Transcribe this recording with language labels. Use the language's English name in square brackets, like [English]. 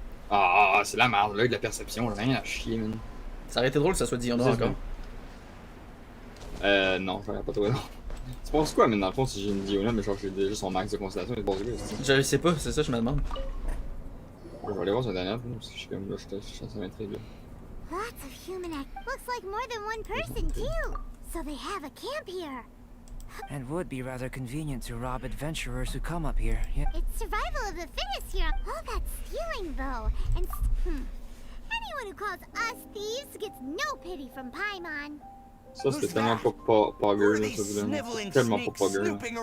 [French] Ah, c'est la merde, là, de la perception, rien à chier, man. Ça aurait été drôle que ça soit Dion encore. Non, ça aurait pas trop, non. Tu penses quoi, mais dans le fond, si j'ai une Diona, mais genre j'ai déjà son max de constellation, il se passe quoi, Je sais pas, c'est ça, je me demande. je vais aller voir son dernier, parce que je suis comme là, je suis en m'intrigue. [English] Lots of human act. Looks like more than one person, too. So they have a camp here. And would be rather convenient to rob adventurers who come up here. Yeah. It's survival of the fittest here. All that stealing, though. And, anyone who calls us thieves gets no pity from Paimon. [French] Ça, c'était tellement pas pogger, là, ça, c'est tellement pas pogger, là.